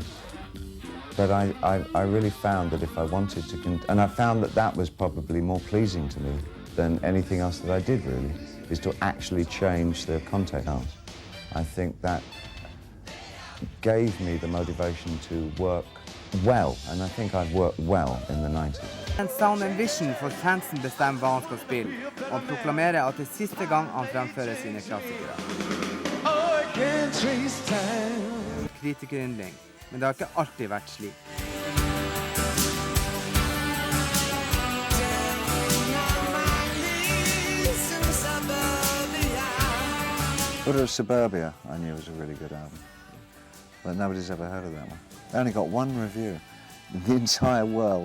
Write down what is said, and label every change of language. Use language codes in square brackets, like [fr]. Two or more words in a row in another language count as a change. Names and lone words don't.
[en] But I really found that if I wanted to, and I found that that was probably more pleasing to me than anything else that I did, really, is to actually change the context. I think that gave me the motivation to work well, and I think I've worked well in the 90s. [no] En Sound and Vision får fansen bestemme hva han skal spille, og proklamerer at det er siste gang han fremfører sine klassikere. Kritikerinnling, men det har ikke alltid vært slik. [en] Butter of Suburbia, I knew was a really good album, but nobody's ever heard of that one. I only got one review in the entire world.